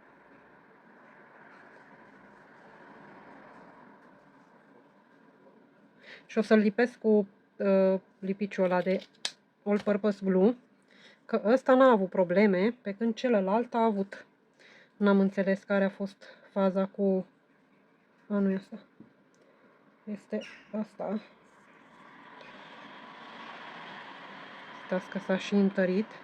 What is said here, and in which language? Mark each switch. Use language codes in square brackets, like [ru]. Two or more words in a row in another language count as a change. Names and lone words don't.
[ro] și o să-l lipesc cu lipiciul ăla de [en] all-purpose glue, [ro] că ăsta n-a avut probleme, pe când celălalt a avut. N-am înțeles care a fost faza cu... A, nu e asta. Este asta. Stați că s-a și întărit.